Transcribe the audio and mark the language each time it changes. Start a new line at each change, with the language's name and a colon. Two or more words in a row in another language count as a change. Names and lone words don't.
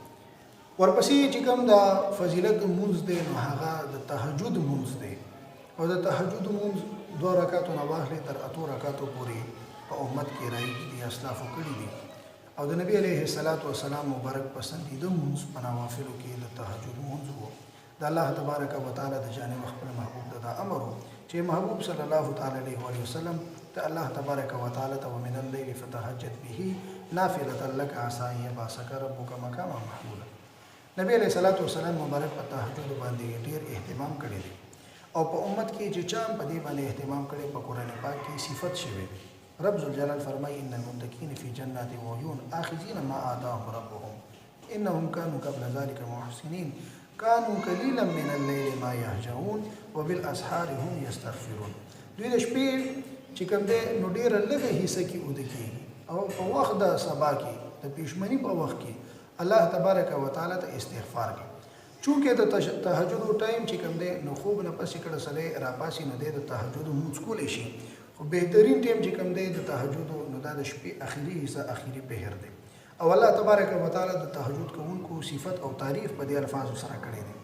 Pashto: ورپسې چې کوم د فضیلت لمونځ دی نو هغه د تهجد لمونځ دی، او د تهجد لمونځ 2 رکعاتو نه واخلي تر 8 رکعاتو پورې په امت کې راځي دي اسلافو کړي دي، او د نبی
Arabic: علیه الصلاۃ والسلام
Pashto: مبارک پسندیده لمونځ په نوافلو کې د تهجد لمونځ وو. د الله
Arabic: تبارک و تعالی
Pashto: د جانب خپل محبوب ته دا امر چې محبوب
Arabic: صلی الله تعالی علیه و وسلم
Pashto: ته الله
Arabic: تبارک و تعالی
Pashto: ته
Arabic: ومن الليل فتهجد به نافلة لك عسى ان يبعثك ربك مقاما محمودا.
Pashto: نبی
Arabic: علیہ الصلوۃ والسلام
Pashto: مبارک په تهجد باندې ډیر اهتمام کړی دی، او په امت کې چې چا په دې باندې اهتمام کړي په قران پاک کې صفت شوی دی.
Arabic: رب ذوالجلال فرمایي ان المتقین فی جنات و عیون آخذین ما آتاهم ربهم انهم كانوا قبل ذلك محسنین كانوا قليلا من الليل ما يهجعون وبالاسحار هم يستغفرون.
Pashto: دوی د شپې چې کوم دی نو ډیره لږه حصہ کې ود کېږي او په وخت د سبا کې د پېشمنی په وخت کې الله
Arabic: تبارک و تعالی
Pashto: ته استغفار کوي. چونکه د تهجد ټایم چې کوم دی نو خوب نه پس کړه سره راپاسي نه دی د تهجد مونږ کولې شي، خو بهترین ټایم چې کوم دی د تهجد نو د شپې اخیری حصہ اخیری پهر دی، او الله
Arabic: تبارک و تعالی
Pashto: د تهجد کوونکو صفت او تعریف په دې الفاظو سره کړی دی.